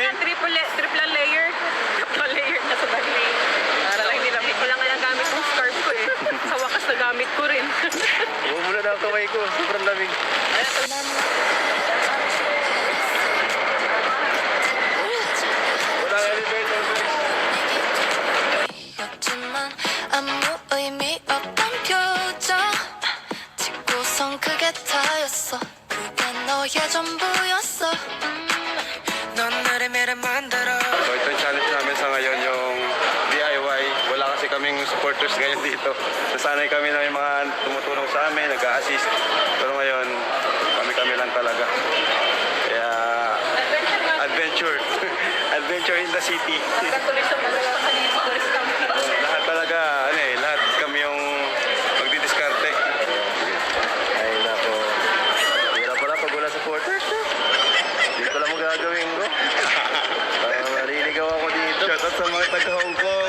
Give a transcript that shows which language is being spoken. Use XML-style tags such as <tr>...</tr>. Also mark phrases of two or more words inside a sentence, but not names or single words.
<tl>ka,</tl> <en>triple layer. Triple layer</en> <tl>na sa bali. Para lang hindi lamig. Wala nga lang gamit kong scarf ko eh. Sa wakas na gamit ko rin. Bumula na ang kamay ko, sobrang lamig. Wala nga elevator.</tl> <ko>였지만 아무 의미 없던 표정 짓고선 그게 다였어 그게 너의 전부였어 넌 나를 매를 만들어</ko> <tl>So ito yung challenge namin sa ngayon, yung DIY. Wala kasi kaming supporters ngayon dito. Nasanay kami na may mga tumutulong sa amin, nag-a-assist. Pero ngayon, kami lang talaga. Kaya, adventure.</tl> <en>Adventure in the city.</en> <tl>Tuloy sa mga</tl> <en>tourist camping.</en> <tl>Lahat talaga, lahat kami yung magdidiskarte. Ay nako. Hirap pala pag wala supporters. Hindi ko lang magagawin ko. Maliligaw ako dito.</tl> <en>Shout out</en> <tl>sa mga taga Hong Kong.</tl>